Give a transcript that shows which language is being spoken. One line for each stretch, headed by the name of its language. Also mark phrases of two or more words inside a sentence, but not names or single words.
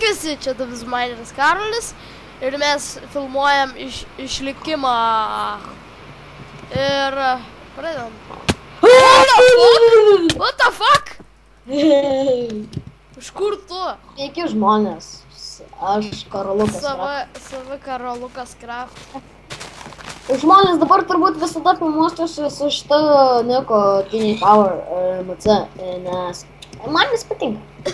Lithuanian: visi, čia Davis Maineris Karolis ir mes filmuojam išlikimą ir pradedam.
English: What the fuck?
Lithuanian: Iš kur tu? Sveiki žmonės, aš Karolukas Kraft. Savi Karolukas Kraft. Žmonės dabar turbūt visada filmuosiuosi su šitą Niko Teenage Power MC, nes man vis patinka.